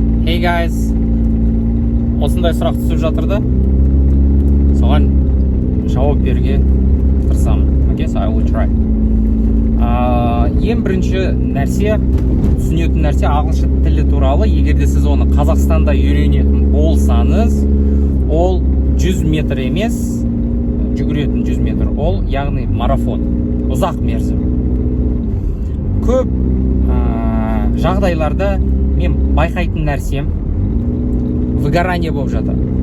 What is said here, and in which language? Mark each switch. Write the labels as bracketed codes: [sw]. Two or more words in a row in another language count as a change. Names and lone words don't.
[en] Hey guys, [kk] осындай сұрақ түсіп жатыр да, соған жауап беруге тырысамын. [en] Okay, so I will try. [kk] Ең бірінші нәрсе, түсінетін нәрсе ағылшын тілі туралы. Егерде сіз оны Қазақстанда үйренетін болсаңыз, ол 100 метр емес, жүгіретін 100 метр. Ол яғни марафон, ұзақ мерзім. Көп жағдайларда мен байқайтын нәрсем выгорание болып жатыр.